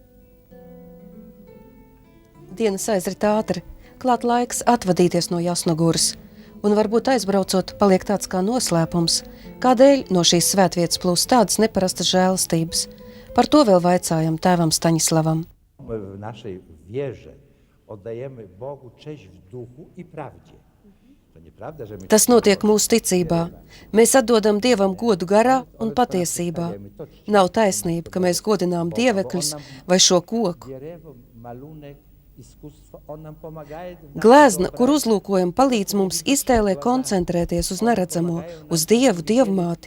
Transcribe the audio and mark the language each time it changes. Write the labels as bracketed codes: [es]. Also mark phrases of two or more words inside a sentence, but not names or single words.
[lv] Dienas aizrit ātri, klāt laiks atvadīties no Jasnoguras. Un varbūt aizbraucot, paliek tāds kā noslēpums, kādēļ no šīs svētvietas plūst tādas neparastas žēlastības. Par to vēl vaicājam tēvam Staņislavam. [pl] W naszej wierze oddajemy Bogu cześć w duchu i prawdzie. To nieprawda, że my... [lv] Tas notiek mūsu ticībā. Mēs atdodam Dievam godu garā un patiesībā. Nav taisnība, ka mēs godinām dievekļus vai šo koku. Glezna, kur uzlūkojam, palīdz mums iztēlē koncentrēties uz neredzamo, uz Dievu, Dievmāti.